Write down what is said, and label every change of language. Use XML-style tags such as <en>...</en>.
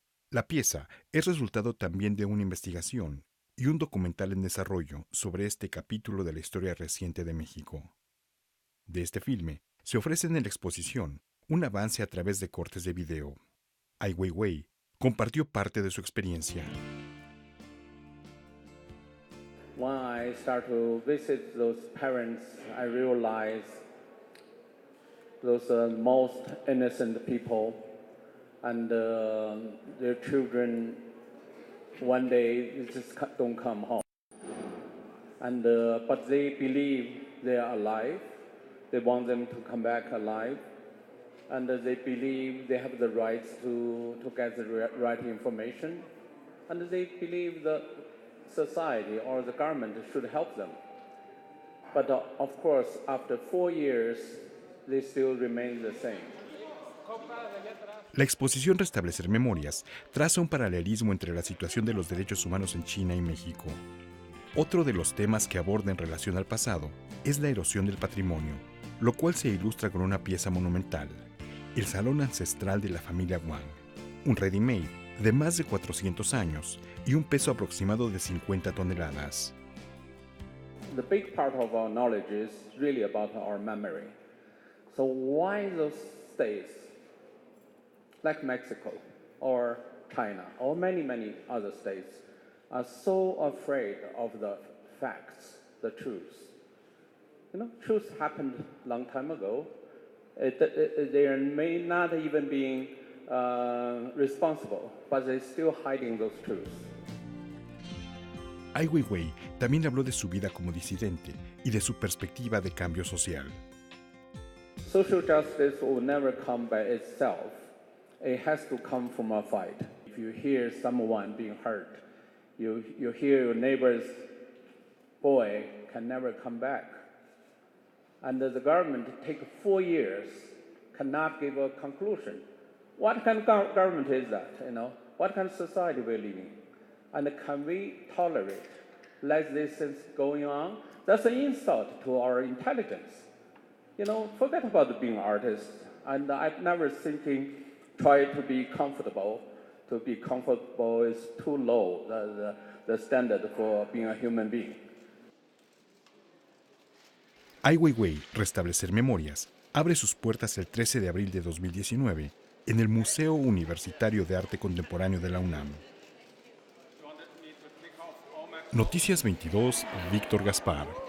<es>La pieza es resultado también de una investigación y un documental en desarrollo sobre este capítulo de la historia reciente de México. De este filme se ofrece en la exposición un avance a través de cortes de video. Ai Weiwei compartió parte de su experiencia.</es> <en>When I start to visit those parents, I realize those are most innocent people, and their children one day just don't come home. And but they believe they are alive. They want them to come back alive, and they believe they have the rights to get the right information, and they believe the society or the government should help them. But of course, after 4 years, they still remain the same.</en> <es>La exposición Restablecer Memorias traza un paralelismo entre la situación de los derechos humanos en China y México. Otro de los temas que aborda en relación al pasado es la erosión del patrimonio, lo cual se ilustra con una pieza monumental, el Salón Ancestral de la familia Wang, un ready-made de más de 400 años y un peso aproximado de 50 toneladas.</es> <en>The big part of our knowledge is really about our memory. So why those states, like Mexico or China or many other states, are so afraid of the facts, the truth? You know, truth happened a long time ago. They may not even be responsible, but they're still hiding those truths.</en> <es>Ai Weiwei también habló de su vida como disidente y de su perspectiva de cambio social.</es> <en>Social justice will never come by itself. It has to come from a fight. If you hear someone being hurt, you hear your neighbor's boy can never come back. And the government take 4 years, cannot give a conclusion. What kind of government is that, you know? What kind of society we're living? And can we tolerate like these things going on? That's an insult to our intelligence. You know, forget about being artists. And I've never try to be comfortable. To be comfortable is too low, the standard for being a human being.</en> <es>Ai Weiwei, Restablecer Memorias, abre sus puertas el 13 de abril de 2019 en el Museo Universitario de Arte Contemporáneo de la UNAM. Noticias 22, Víctor Gaspar.</es>